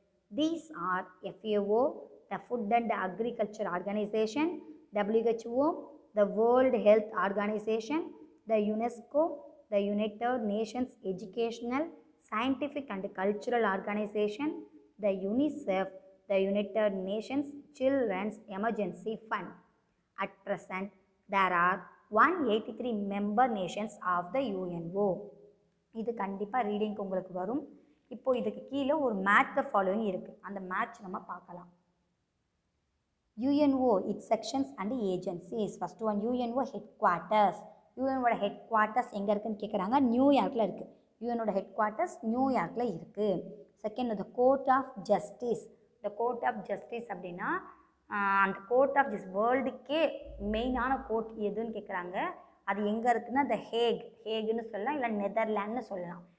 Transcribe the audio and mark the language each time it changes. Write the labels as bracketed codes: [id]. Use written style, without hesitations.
[en] These are FAO, the Food and Agriculture Organization, WHO, the World Health Organization, the UNESCO, the United Nations Educational, Scientific and Cultural Organization, the UNICEF, the United Nations Children's Emergency Fund. At present, there are 183 member nations of the UNO. [ta] இது கண்டிப்பாக ரீடிங்க்கு உங்களுக்கு வரும். இப்போது இதுக்கு கீழே ஒரு match the following இருக்குது, அந்த மேட்ச் நம்ம பார்க்கலாம். [en] UNO, its sections and agencies. First one, UNO headquarters. [ta] UNOட ஹெட்குவார்ட்டர்ஸ் எங்கே இருக்குதுன்னு கேட்குறாங்க, நியூயார்க்கில் இருக்குது. UNOட ஹெட்குவார்ட்டர்ஸ் நியூயார்க்கில் இருக்குது. Second, the court of justice. The court of justice அப்படின்னா அந்த கோர்ட் ஆஃப் ஜஸ்டிஸ் வேர்ல்டுக்கே மெயினான கோர்ட் எதுன்னு கேட்குறாங்க. அது எங்கே இருக்குதுன்னா த ஹேகுன்னு சொல்லலாம், இல்லை நெதர்லாண்ட்னு சொல்லலாம்.